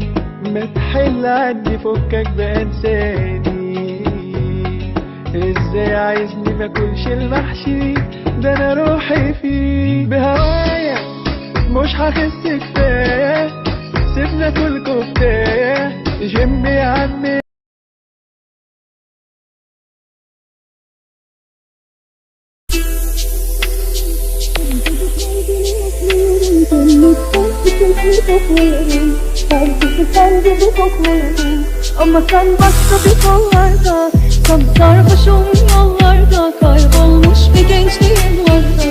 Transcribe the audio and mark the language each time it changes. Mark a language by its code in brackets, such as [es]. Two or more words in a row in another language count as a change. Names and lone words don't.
[ar] ما تحل عني فكك بقى انساني. ازاي عايزني ماكلش المحشي ده انا روحي فيه؟ بهوايا مش هخس كفايه، سيبنا كل كفتايه. جيم يا عم [tr] ama sen başka bir kollarda, tam sarhoşum yollarda, kaybolmuş bir gençliğim vardı.